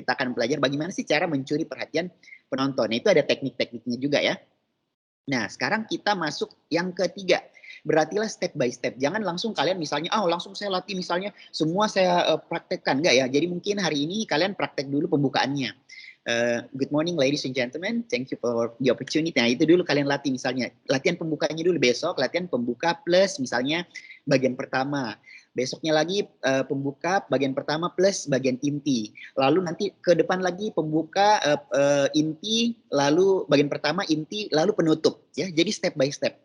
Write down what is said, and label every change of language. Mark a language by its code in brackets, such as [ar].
[id] Kita akan belajar bagaimana sih cara mencuri perhatian penonton. Nah, itu ada teknik-tekniknya juga ya. Nah, sekarang kita masuk yang ketiga. Berlatihlah [en] step by step. [id] Jangan langsung kalian misalnya, langsung saya latih misalnya semua saya praktekkan. Enggak ya. Jadi mungkin hari ini kalian praktek dulu pembukaannya. [en] Good morning ladies and gentlemen, thank you for the opportunity. [id] Nah, itu dulu kalian latih misalnya. Latihan pembukanya dulu besok, latihan pembuka plus misalnya bagian pertama. Besoknya lagi pembuka bagian pertama plus bagian inti. Lalu nanti ke depan lagi pembuka inti, lalu bagian pertama inti, lalu penutup. Ya, jadi [en] step by step.